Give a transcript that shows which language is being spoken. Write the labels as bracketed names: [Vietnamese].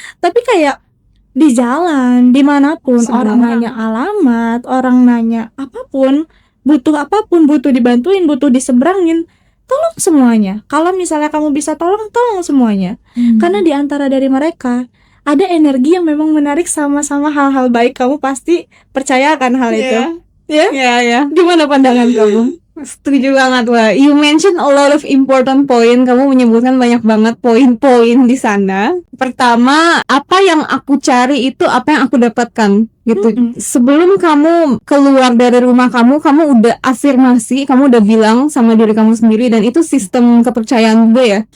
[Indonesian] Tapi kayak di jalan, dimanapun, orang nanya alamat, orang nanya apapun, butuh dibantuin, butuh diseberangin, tolong semuanya. Kalau misalnya kamu bisa tolong semuanya. Karena di antara dari mereka ada energi yang memang menarik sama-sama hal-hal baik. Kamu pasti percayakan hal itu. Ya. Gimana pandangan kamu? Setuju banget. [English] Wah, you mention a lot of important point. [Indonesian] Kamu menyebutkan banyak banget poin-poin di sana. Pertama, apa yang aku cari itu apa yang aku dapatkan. gitu. Sebelum kamu keluar dari rumah kamu udah afirmasi, kamu udah bilang sama diri kamu sendiri, dan itu sistem kepercayaan gue ya.